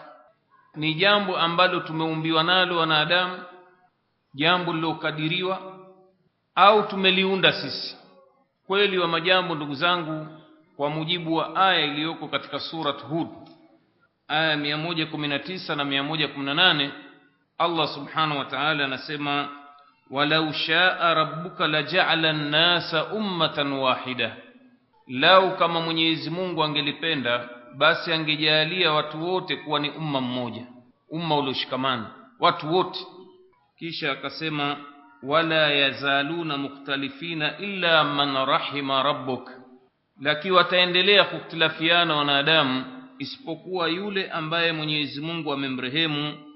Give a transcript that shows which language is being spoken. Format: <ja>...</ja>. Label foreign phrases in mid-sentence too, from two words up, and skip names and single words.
<sw>Ni jambo ambalo tumeumbiwa nalo wanadamu, jambo lilokadiriwa au tumeliunda sisi. Kweli wa majambo ndugu zangu, kwa mujibu wa aya iliyoko katika surat Hud aya 119 na 118, Allah</sw> <ar>سبحانه وتعالى</ar> <sw>anasema,</sw> <ar>ولو شاء ربك لجعل الناس أمة واحدة,</ar> <sw>lau kama Mwenyezi Mungu angelipenda basi angejalia watu wote kuwa ni umma mmoja, umma ulioshikamana watu wote. Kisha akasema,</sw> <ar>ولا يزالون مختلفين إلا من رحم ربك,</ar> <sw>lakini wataendelea kukhtilafiana wanadamu isipokuwa yule ambaye Mwenyezi Mungu amemrehemu.</sw>